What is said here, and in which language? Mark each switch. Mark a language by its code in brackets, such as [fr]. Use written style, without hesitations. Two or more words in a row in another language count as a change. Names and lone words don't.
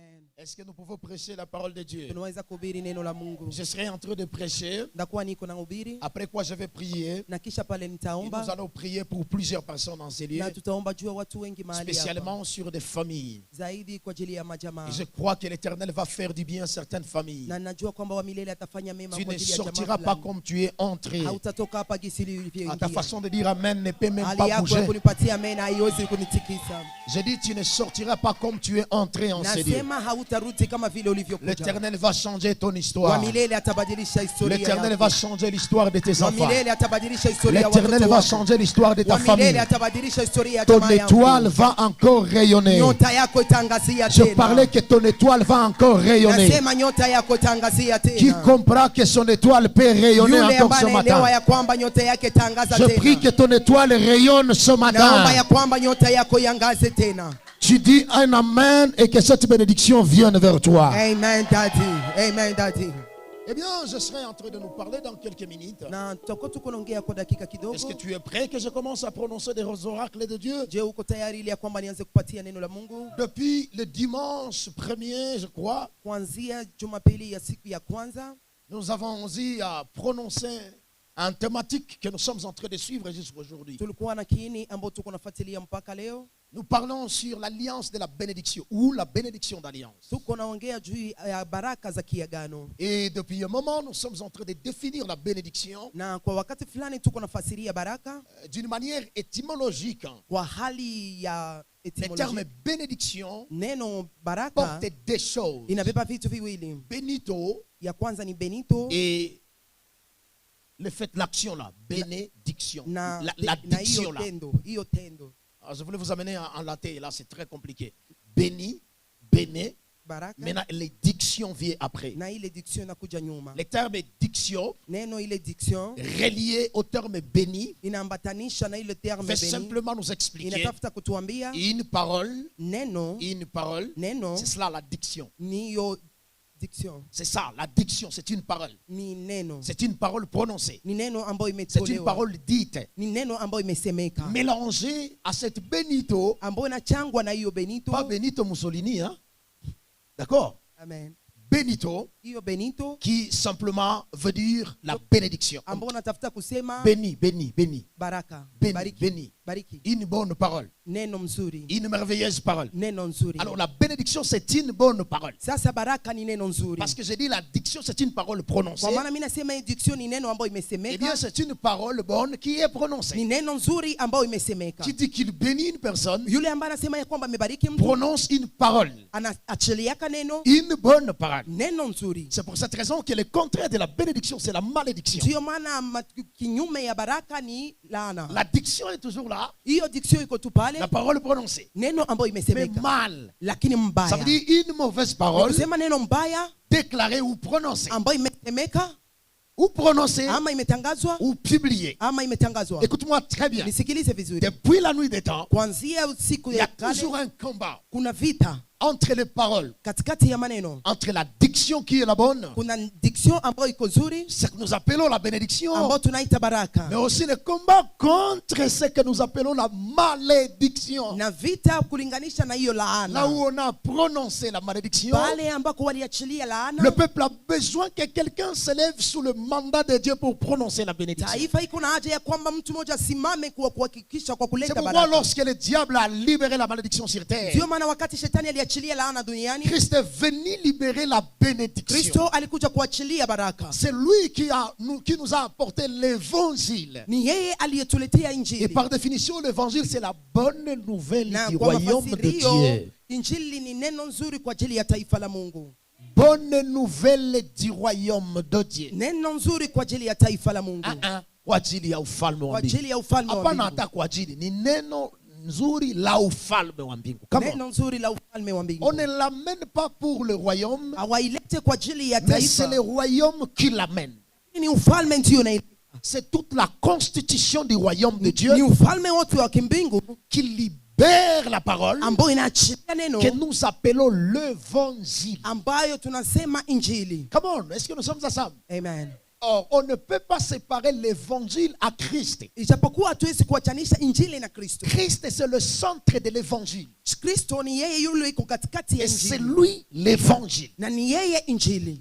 [fr] Est-ce que nous pouvons prêcher la parole de Dieu? [sw] Tunaweza kuhubiri neno la Mungu. [fr] Je serai en train de prêcher. [sw] Ndakuwa niko nahubiri. [fr] Après quoi je vais prier. [sw] Na kisha pale [fr] Et [sw] nitaomba. [fr] nous allons prier pour plusieurs personnes dans ces lieux. [sw] Na tutaomba juu ya watu wengi mahali hapa. [fr] Spécialement sur des familles. [sw] Zaidi kwa ajili ya majamaa. [fr] Et je crois que l'Éternel va faire du bien à certaines familles. [sw] Na najua kwamba wa milele atafanya mema [fr] Tu [sw] kwa [fr] ne [sw] ajili ya jamaa. [fr] sortiras pas comme tu es entré. [sw] Hautatoka hapa gisi [fr] À ta [sw] ulivyoingia. [fr] façon de dire amen ne peut même [sw] Hali [fr] pas [sw] yako ya [fr] bouger. [sw] kunipatia amen haiwezi kunitikisa. [fr] Je dis tu ne sortiras pas comme tu es entré en ces lieux. [sw] Nasema hautarudi kama vile ulivyokuja. [fr] L'Éternel va changer ton [sw] Wa [fr] histoire. [sw] milele atabadilisha historia [fr] L'Éternel [sw] yako. [fr] va changer l'histoire de tes [sw] Wa [fr] enfants. [sw] milele atabadilisha historia ya [fr] L'Éternel [sw] watoto [fr] va [sw] wako. [fr] changer l'histoire de ta [sw] Wa milele [fr] famille. [sw] atabadilisha historia ya [fr] Ton [sw] jamaa yako. [fr] étoile va encore rayonner. [sw] Nyota yako itangazia [fr] Je [sw] tena. [fr] parlais que ton étoile va encore rayonner. [sw] Nasema nyota yako itangazia tena. [fr] Qui comprend que son étoile peut rayonner [sw] Yule [fr] encore [sw] ambaye [fr] ce [sw] anaelewa [fr] matin. [sw] ya kwamba nyota yake itangaza [fr] Je prie que [sw] tena. [fr] ton étoile rayonne ce [sw] Naomba [fr] matin. [sw] ya kwamba nyota yako iangaze tena. [fr] Tu dis un amen et que cette bénédiction vienne vers toi. [en] Amen daddy. Amen daddy. [fr] Eh bien, je serai en train de nous parler dans quelques minutes. [sw] Na tutakuwa tuko naongea kwa dakika kidogo. [fr] Est-ce que tu es prêt que je commence à prononcer des oracles de Dieu? [sw] Je uko tayari ili ya kwamba nianze kupatia neno la Mungu? [fr] Depuis le dimanche 1er, je crois, [sw] Kuanzia Jumapili ya siku ya kwanza [fr] nous avons eu à prononcer un thématique que nous sommes en train de suivre jusqu'aujourd'hui. [sw] tulikuwa na kiini ambao tuko nafuatilia mpaka leo. [fr] Nous parlons sur l'alliance de la bénédiction ou la bénédiction d'alliance. [sw] Tuko naongea juu ya baraka za kiagano. [fr] Et depuis un moment, nous sommes en train de définir la bénédiction [sw] Na kwa wakati fulani tuko nafasiria baraka [fr] d'une manière étymologique. [sw] kwa hali ya [fr] Le terme [sw] etimology. [fr] bénédiction [sw] Neno baraka [fr] porte des choses. [sw] inabeba vitu viwili. [fr] Benito [sw] Ya kwanza ni benito [fr] et le fait, l'action là, bénédiction. [sw] na [fr] La [sw] na [fr] diction [sw] hiyo [fr] là. [sw] tendo, hiyo tendo. [fr] Alors, je voulais vous amener en latin, et là c'est très compliqué. Béni, béné. [sw] Baraka [fr] Maintenant, les dictions viennent après. [sw] na ile diction inakuja nyuma. [fr] Le terme diction, [sw] Neno ile diction [fr] relié au terme béni, [sw] inaambatanisha na ile terme [fr] fait [sw] beni. [fr] simplement nous expliquer [sw] Inatafuta kutuambia [fr] une parole, [sw] neno [fr] c'est cela la diction. [sw] ni hiyo diction. [fr] C'est ça, la diction, c'est une parole. [sw] Ni neno. [fr] C'est une parole prononcée. [sw] Ni neno ambayo [fr] C'est une [sw] imetolewa. [fr] parole dite. [sw] Ni neno ambayo imesemeka. [fr] Mélangée à cette Benito, [sw] Ambayo inachangwa na hiyo benito. [fr] pas Benito Mussolini, hein? D'accord? Amen. Benito, [sw] Hiyo benito [fr] qui simplement veut dire la bénédiction. [sw] ambayo natafuta kusema [fr] Béni, béni, béni. [sw] baraka. [fr] Béni, [sw] Bariki. [fr] béni. [sw] Bariki. [fr] Une bonne parole. [sw] Neno mzuri. [fr] Une merveilleuse parole. [sw] Neno nzuri. [fr] Alors la bénédiction, c'est une bonne parole. [sw] Sasa baraka ni neno nzuri. [fr] Parce que j'ai dit la diction, c'est une parole prononcée. [sw] Kwa maana mimi nasema hii diction ni neno ambayo [fr] Eh bien, [sw] imesemeka. [fr] c'est une parole bonne qui est [sw] Ni [fr] prononcée. [sw] neno nzuri ambayo imesemeka. [fr] Qui dit qu'il bénit une personne, [sw] Yule ambaye anasema ya kwamba amebariki mtu [fr] prononce une parole. [sw] anaachiliaka neno, [fr] Une bonne parole. [sw] neno nzuri. [fr] C'est pour cette raison que le contraire de la bénédiction, c'est la malédiction. [sw] Ndiyo maana kinyume ya baraka ni laana. [fr] La diction est toujours là, [sw] Hiyo diction iko tu pale, [fr] la parole prononcée. [sw] neno ambayo [fr] Mais [sw] imesemeka, [fr] mal, [sw] lakini [fr] ça [sw] mbaya. [fr] veut dire une mauvaise parole [sw] Kusema neno mbaya [fr] déclarée ou prononcée. [sw] ambayo imesemeka [fr] Ou prononcée [sw] ama imetangazwa [fr] ou publiée. [sw] ama imetangazwa. [fr] Écoute-moi très bien. [sw] Nisikilize vizuri. [fr] Depuis la nuit des temps, [sw] Kuanzia siku [fr] il y a [sw] ya kale [fr] toujours un combat [sw] kuna vita [fr] entre les paroles, [sw] katikati ya maneno. [fr] entre la diction qui est la bonne, [sw] Kuna diction ambayo iko nzuri [fr] ce que nous appelons la bénédiction, [sw] ambayo tunaita baraka, [fr] mais aussi le combat contre ce que nous appelons la malédiction. [sw] na vita kulinganisha na hiyo [fr] Là [sw] laana. [fr] où on a prononcé la malédiction, [sw] Pale ambako waliachilia laana, [fr] le peuple a besoin que quelqu'un se lève sous le mandat de Dieu pour prononcer la bénédiction. [sw] taifa iko na haja ya kwamba mtu mmoja asimame kuhakikisha kwa [fr] C'est [sw] kuleta [fr] pourquoi [sw] baraka. [fr] lorsque le diable a libéré la malédiction sur terre, [sw] Ndio maana wakati shetani aliachilia laana duniani, [fr] Christ est venu libérer la bénédiction. [sw] Kristo alikuja kuachilia baraka. [fr] C'est lui qui nous a apporté l'évangile. [sw] Ni yeye aliyetuletea [fr] Et [sw] injili. [fr] par définition, l'évangile, c'est la bonne nouvelle [sw] Na [fr] du [sw] kwa [fr] royaume de [sw] mafasirio, [fr] Dieu. [sw] injili ni neno nzuri kwa ajili ya taifa la Mungu. [fr] Bonne nouvelle du royaume de Dieu. [sw] Neno nzuri kwa ajili ya taifa la Mungu. Kwa ajili ya ufalme Kwa wa mbingu. ajili ya ufalme wa Hapana mbingu. hata kwa ajili, ni neno nzuri la ufalme wa mbingu. [en] Come on. [sw] Neno nzuri la ufalme wa mbingu. [fr] On ne l'amène pas pour le royaume, [sw] Hawailete kwa ajili ya [fr] mais c'est [sw] taifa. [fr] le royaume qui l'amène. [sw] Ni ufalme ndio na [fr] C'est toute la constitution du royaume de Dieu [sw] ni ufalme wote wa kimbingu [fr] qui libère la parole [sw] ambayo inaachilia neno [fr] que nous appelons l'évangile. [sw] ambayo tunasema injili. [en] Come on, [fr] est-ce que nous sommes ensemble? Amen. Or, on ne peut pas séparer l'évangile à Christ. [sw] Ijapokuwa hatuwezi kuachanisha injili na Kristo. [fr] Christ, c'est le centre de l'évangile. [sw] Kristo ni yeye yule yuko katikati ya [fr] Et c'est [sw] injili. [fr] lui l'évangile. [sw] Na ni yeye injili.